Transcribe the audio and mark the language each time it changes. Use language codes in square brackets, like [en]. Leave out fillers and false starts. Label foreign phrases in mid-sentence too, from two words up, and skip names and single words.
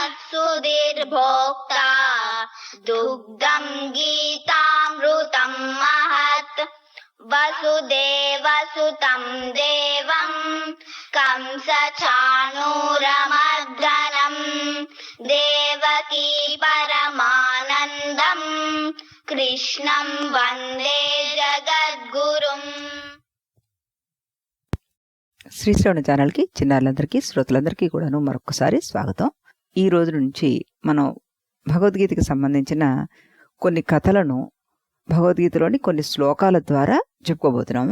[sa] सुधीर्भोक्ता दुग्धं गीतामृतं महत् वसुदेव सुतं देवं कंस चाणूरमर्दनं देवकी परमानन्दं कृष्णं वन्दे जगद्गुरुम्. [te] శ్రీశ్రవణ ఛానల్కి చిన్నారులందరికీ శ్రోతలందరికీ కూడాను మరొకసారి స్వాగతం. ఈ రోజు నుంచి మనం భగవద్గీతకి సంబంధించిన కొన్ని కథలను భగవద్గీతలోని కొన్ని శ్లోకాల ద్వారా చెప్పుకోబోతున్నాము.